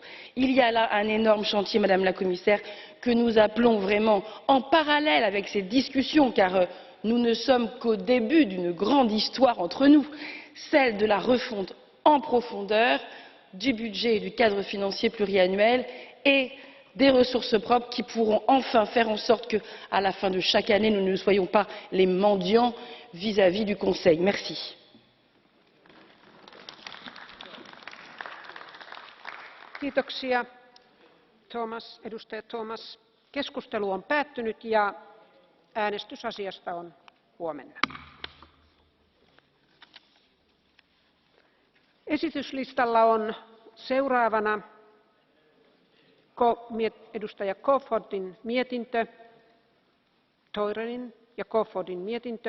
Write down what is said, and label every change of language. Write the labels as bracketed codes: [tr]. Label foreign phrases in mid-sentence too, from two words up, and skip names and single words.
[fr] Il y a là un énorme chantier, Madame la Commissaire, que nous appelons vraiment en parallèle avec ces discussions, car nous ne sommes qu'au début d'une grande histoire entre nous, celle de la refonte en profondeur du budget et du cadre financier pluriannuel et des ressources propres qui pourront enfin faire en sorte qu'à la fin de chaque année, nous ne soyons pas les mendiants vis-à-vis du Conseil. Merci. [fi] Kiitoksia, edustaja Thomas. Keskustelu on päättynyt ja äänestys asiasta on huomenna. Esityslistalla on seuraavana edustaja Kofodin mietintö, Theurerin ja Kofodin mietintö